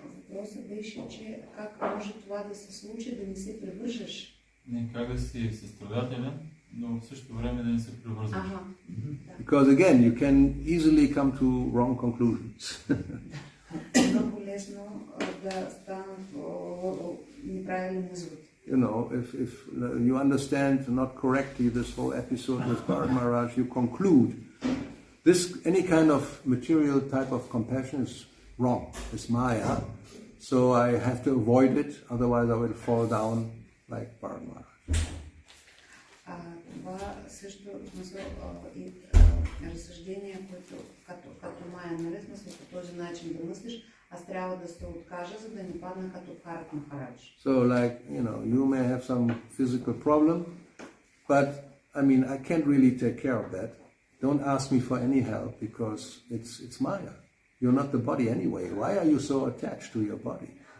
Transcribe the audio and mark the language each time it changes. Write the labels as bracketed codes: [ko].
[bg] Въпросът беше, че как може това да се случи, да не се превържеш. Не как да си състрадателен, но в същото време да не се превързваш. [en] Because again, you can easily come to wrong conclusions. [bg] Много лесно да станат неправилни изводи. [en] If you understand not correctly this whole episode with Bharat Maharaj, you conclude any kind of material type of compassion is wrong. It's Maya. So I have to avoid it, otherwise I will fall down like Bharat Maharaj. [bg] Това също и разсъждение, което като Майя, нали, смисъл по този начин да мислиш, аз трябва да се откажа, за да не падна като Бхарат Махарадж. [en] So like, you may have some physical problem, but I mean, I can't really take care of that. Don't ask me for any help because it's Maya. You're not the body anyway. Why are you so attached to your body?